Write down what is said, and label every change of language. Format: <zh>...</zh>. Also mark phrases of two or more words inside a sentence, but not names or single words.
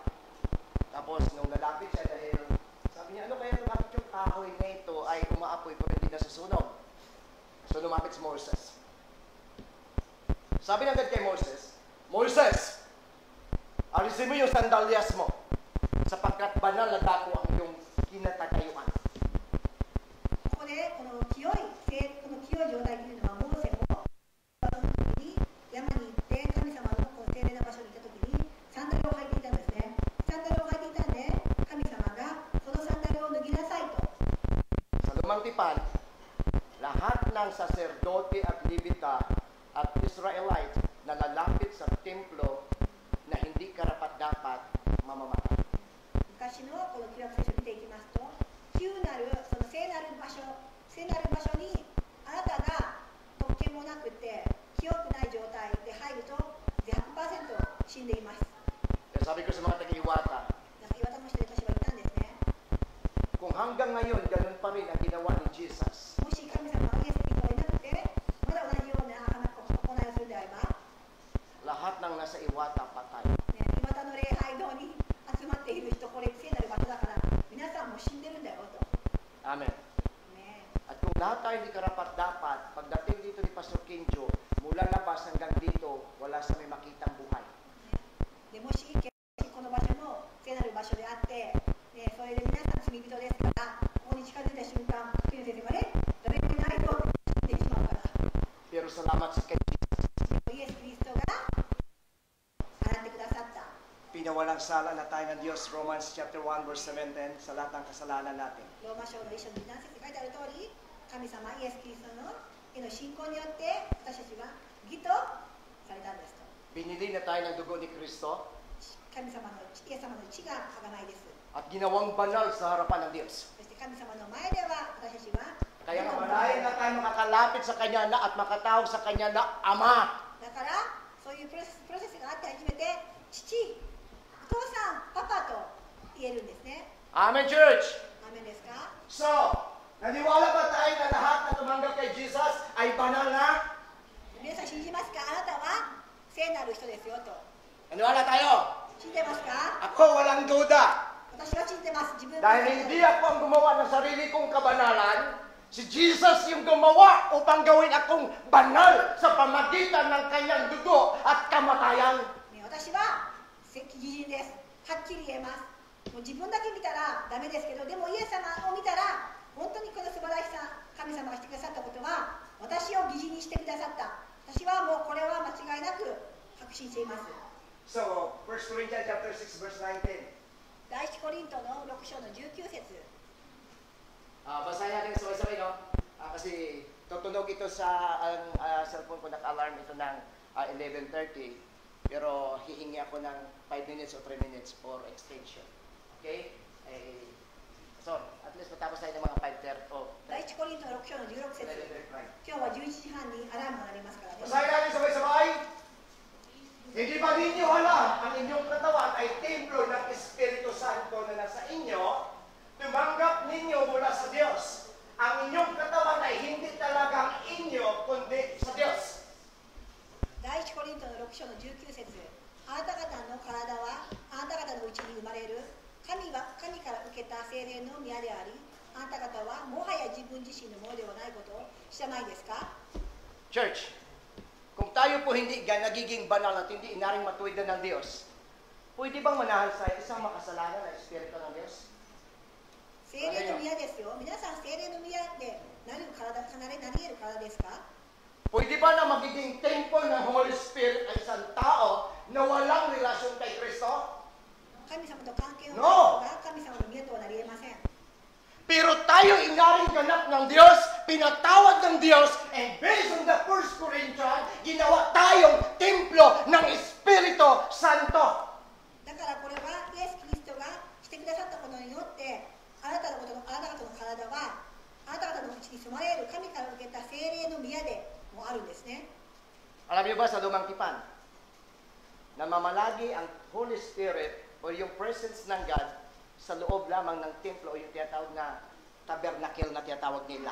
<tl>Tapos, nung nalapit siya dahil, sabi niya, ano kaya bakit yung kahoy na ito ay umaapoy pero hindi nasusunog? So, lumapit si Moses. Sabi ng God kay Moses, Moses, alisin mo yung sandalyas mo sapagkat banal na dako ang iyong kinatagayuan.</tl> <ja>ここでこの清い状態というのはモーセもその時に山に行って神様のこの聖霊な場所に行った時にサンダルを履いていたんですね。サンダルを履いていたんで神様がそのサンダルを脱ぎなさいと。</ja> <tl>Sa lumang tipan, lahat ng saserdote at Levita at Israelite na lalapit sa templo na hindi karapat-dapat mamamatay.</tl> <ja>昔のこの旧約聖書を見ていきますと、旧なるその聖なる場所にあなたが特権もなくて清くない状態で入ると 100% 死んでいます。</ja> <tl>Kaya sabi ko sa mga taga-Iwata,</tl> <ja>だから岩田の人で私は言ったんですね。</ja> <tl>kung hanggang ngayon ganun pa rin ang ginawa ni Jesus,</tl> <ja>もし神様がイエス・キリストがいなくてまだ同じような行いをするであれば、</ja> <tl>lahat ng nasa Iwata patay.</tl> <ja>ね、岩田の礼拝堂に集まっている人、これ聖なる場所だから皆さんも死んでるんだよと。</ja> <tl>Amen.</tl> <ja>ね、</ja> <tl>At kung lahat tayo hindi karapat-dapat, pagdating dito ni Pastor Kinjo, mula labas hanggang dito, wala sa may makitang buhay.</tl> <ja>でもしこの場所も聖なる場所であって、ね、それで皆さん罪人ですから、ここに近づいた瞬間、キリストがね、誰もいないと死んでしまうから。</ja> <tl>Pero salamat sa kay Jesus,</tl> <ja>でもイエス・キリストが洗ってくださった。</ja> <tl>pinawalang sala na tayo ng Diyos,</tl> <en>Romans chapter 1 verse 17,</en> <tl>sa lahat ng kasalanan natin.</tl> <ja>ローマ書の一章の何節に書いてある通り、神様イエス・キリストのへの信仰によって私たちは義とされたんですと。</ja> <tl>Binili na tayo ng dugo ni Kristo</tl> <ja>神様のイエス様の血が贖いです。</ja> <tl>at ginawang banal sa harapan ng Diyos.</tl> <ja>そして神様の前では私たちは</ja> <tl>Kaya nga malayan na tayo makakalapit sa Kanya na at makatawag sa Kanya na Ama.</tl> <ja>だからそういうプロセスがあって初めて父、お父さん、パパと言えるんですね。</ja> <tl>Amen, church!</tl> <ja>アーメンですか？</ja> <tl>So, naniwala ba tayo na lahat na tumanggap kay Jesus ay banal na?</tl> <ja>皆さん信じますか？あなたは聖なる人ですよと。</ja> <tl>Naniwala tayo?</tl> <ja>信じてますか？</ja> <tl>Ako walang duda.</tl> <ja>私は信じてます。自分の</ja> <tl>Dahil hindi ako ang gumawa ng sarili kong kabanalan, si Jesus yung gumawa upang gawin akong banal sa pamagitan ng kanyang dugo at kamatayan.</tl> <ja>ね、私は義人です。はっきり言えます。もう自分だけ見たらダメですけど、でもイエス様を見たら本当にこの素晴らしさ、神様がしてくださったことは私を義人にしてくださった。私はもうこれは間違いなく確信しています。</ja> <en>So, 1 Corinthians chapter 6 verse 19.</en> <ja>第一コリントの6章の19節。</ja> <tl>Basahin natin sabay-sabay, no? Kasi tutunog ito sa cellphone ko, naka-alarm ito ng 11:30. Pero hihingi ako ng 5 minutes o 3 minutes</tl> <en>for extension.</en> <tl>Okay? So, at least matapos tayo ng mga 5:30 o</tl> <ja>第一コリントの6章の16節。</ja> <tl>11:30.</tl> <ja>今日は11時半にアラームが鳴りますからね。</ja> <tl>Basahin natin sabay-sabay. Hindi ba ninyo alam ang inyong katawan ay templo ng Espiritu Santo na nasa inyo? Tumanggap ninyo mula sa Diyos. Ang inyong katawan ay hindi talagang inyo, kundi sa Diyos.</tl> <ja>第一コリントの6章の19節。あなた方の体はあなた方のうちに生まれる神から受けた聖霊の宮であり、あなた方はもはや自分自身のものではないことを知らないですか？</ja> <tl>Church, kung tayo po hindi nagiging banal at hindi inaring matuwid na ng Diyos, pwede bang manahan sa isang makasalanan na Espiritu ng Diyos?</tl> <ja>聖霊の宮ですよ。皆さん聖霊の宮でなり得る体ですか？</ja> <tl>Pwede ba na magiging temple ng</tl> <en>Holy Spirit</en> <tl>ay isang tao na walang relasyon kay Kristo?</tl> <ja>神様と関係を持つ</ja> <tl>No!</tl> <ja>人が神様の宮とはなり得ません。</ja> <tl>Pero tayo inaring ganap ng Diyos, pinatawad ng Diyos,</tl> <en>and based on the 1 Corinthians,</en> <tl>ginawa tayong templo ng Espiritu Santo.</tl> <ja>だからこれはイエス・キリストがしてくださったことによってあなた方の体はあなた方のうちに住まれる神から受けた聖霊の宮でもあるんですね。</ja> <tl>Alam niyo ba sa lumang tipan, namamalagi ang</tl> <en>Holy Spirit</en> <tl>o yung presence ng God sa loob lamang ng templo o yung tinatawag na tabernacle na tinatawag nila.</tl>